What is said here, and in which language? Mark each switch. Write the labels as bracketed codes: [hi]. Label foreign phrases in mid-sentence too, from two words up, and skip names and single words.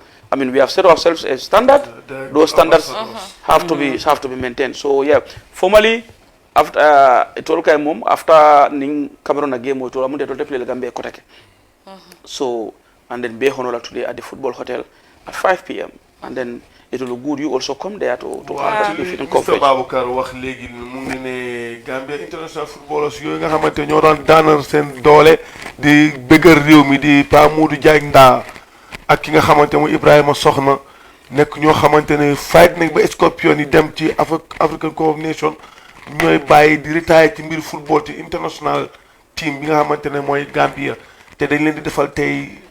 [en] I mean, we have set ourselves a standard. Those standards have to be maintained. So yeah, formally after after ning Cameroon game we told them to play the Gambia Kotake. So and then be honored today at the football hotel at 5 p.m. and then it will be good you also come there to participate in coverage. Mr. [wo] Babucarr wax léegi mu ngi ne [en] Gambia international footballers [wo] yooyu nga xamante ñoo doon daanal seen doole di bëggal réew mi di Pa Modou Diagne Ndaa ak ki nga xamante mu Ibrahima Soxna nekk ñoo xamante ne fight nañ ba Scorpion yi dem ci African Cup of Nations ñooy bàyyi di retire ci mbir football ci [en] international team [wo] bi nga xamante ne mooy Gambia te dañ leen di defal tey